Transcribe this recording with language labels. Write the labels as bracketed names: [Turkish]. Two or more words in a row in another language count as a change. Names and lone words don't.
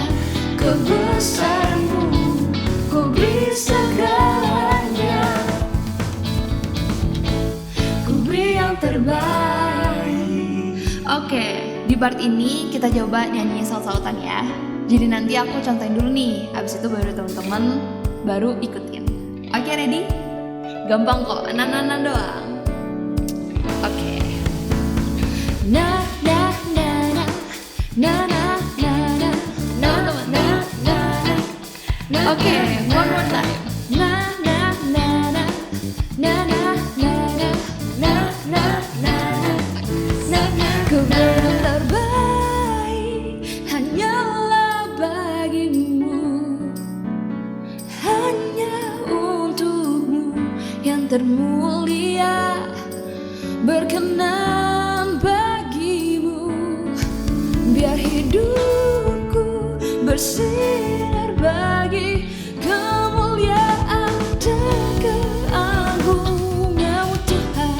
[Indonesian] Kebesaran-Mu, ku beri segalanya, ku beri yang terbaik. Oke, di part ini kita coba nyanyi saut-sautan ya. Jadi nanti aku contohin dulu nih, abis itu baru teman-teman baru ikutin. Oke, ready? Gampang kok, na-na-na doang. Oke. Na na na na na na na na na na na na. [English] Oke, one more time. Na na na na na na na na na na na na na. [Indonesian] Ku beri yang terbaik, hanyalah bagi-Mu, hanya untuk-Mu yang termulia. Berkenan biar hidupku bersinar bagi kemuliaan dan keagungan-Mu Tuhan.